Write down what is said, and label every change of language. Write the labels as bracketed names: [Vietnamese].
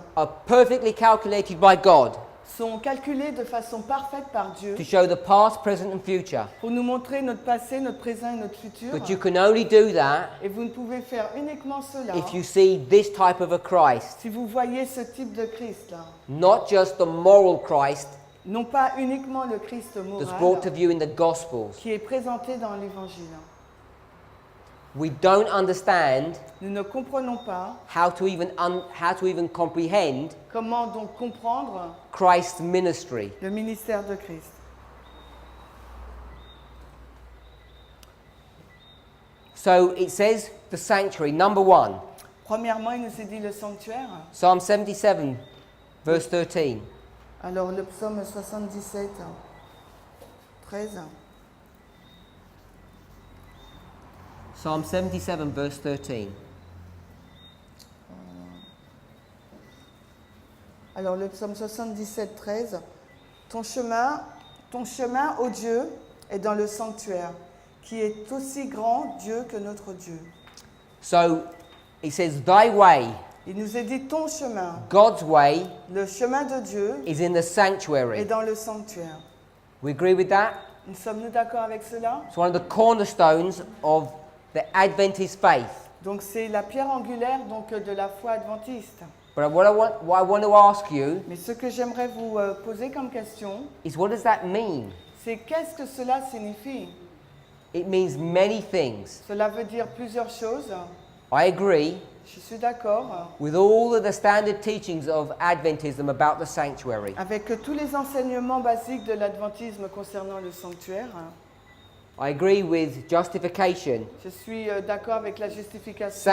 [English] are perfectly calculated by God [French] sont calculées de façon parfaite par Dieu [English] to show the past, present and future. [French] pour nous montrer notre passé, notre présent et notre futur. [English] But you can only do that [French] Et vous ne pouvez faire uniquement cela [English] if you see this type of a Christ, [French] si vous voyez ce type de Christ là. [English] not just the moral Christ [French] Non pas uniquement le Christ [English] that's brought to [French] moral [English] view in the Gospels. [French] qui est présenté dans l'Évangile. [English] We don't understand [French] Nous ne comprenons pas [English] how to even comprehend [French] comment donc comprendre [English] Christ's ministry. [French] le ministère de Christ. [English] So it says the sanctuary, number one, [French] Premièrement, il nous est dit le sanctuaire. [English] Psalm 77, verse 13. [French] Alors le psaume 77, 13. [English] Psalm 77, verse 13. [French] Alors le psaume 77, 13. Ton chemin, ô Dieu, est dans le sanctuaire, qui est aussi grand Dieu que notre Dieu. [English] So it says, Thy way, [French] Il nous est dit ton chemin, [English] God's way, [French] le chemin de Dieu, [English] is in the [French] est [English] sanctuary. [French] dans le sanctuaire. [English] We agree with that? [French] Nous sommes-nous d'accord avec cela? [English] It's one of the cornerstones of the Adventist faith. [French] Donc c'est la pierre angulaire donc, de la foi adventiste. [English] But what I want to ask you [French] Mais ce que j'aimerais vous poser comme question, [English] is, what does that mean? [French] c'est qu'est-ce que cela signifie? [English] It means many things. [French] Cela veut dire plusieurs choses. [English] I agree [French] Je suis d'accord [English] with all of the standard teachings of Adventism about the sanctuary. [French] avec tous les enseignements basiques de l'adventisme concernant le sanctuaire. [English] I agree with justification, [French] Je suis d'accord avec la justification,